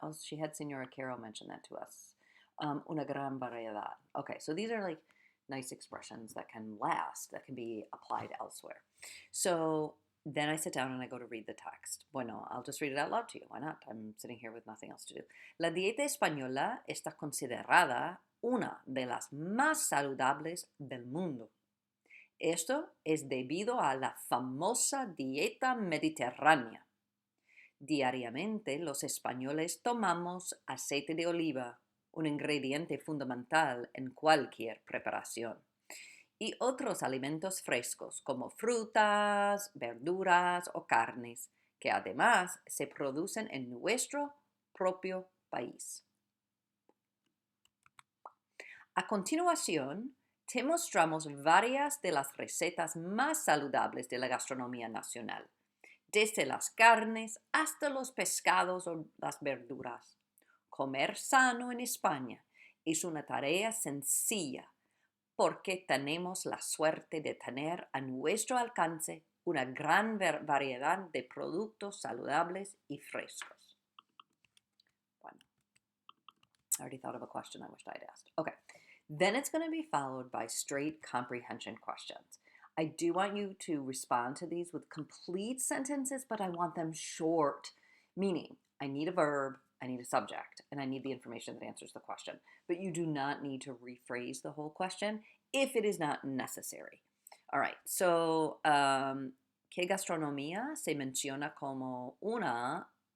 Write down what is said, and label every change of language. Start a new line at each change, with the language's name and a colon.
English: Oh, she had Senora Carol mention that to us.
Spanish: Una gran variedad.
English: Okay, so these are like nice expressions that can last, that can be applied elsewhere. So then I sit down and I go to read the text. Bueno, I'll just read it out loud to you. Why not? I'm sitting here with nothing else to do.
Spanish: La dieta española está considerada una de las más saludables del mundo. Esto es debido a la famosa dieta mediterránea. Diariamente los españoles tomamos aceite de oliva, un ingrediente fundamental en cualquier preparación, y otros alimentos frescos como frutas, verduras o carnes, que además se producen en nuestro propio país. A continuación, te mostramos varias de las recetas más saludables de la gastronomía nacional, desde las carnes hasta los pescados o las verduras. Comer sano en España es una tarea sencilla porque tenemos la suerte de tener a nuestro alcance una gran variedad de productos saludables y frescos.
English: Bueno, I already thought of a question I wished I'd asked. Okay. Then it's going to be followed by straight comprehension questions. I do want you to respond to these with complete sentences, but I want them short, meaning I need a verb, I need a subject, and I need the information that answers the question. But you do not need to rephrase the whole question if it is not necessary. All right,
Spanish: so, ¿qué gastronomía se menciona como una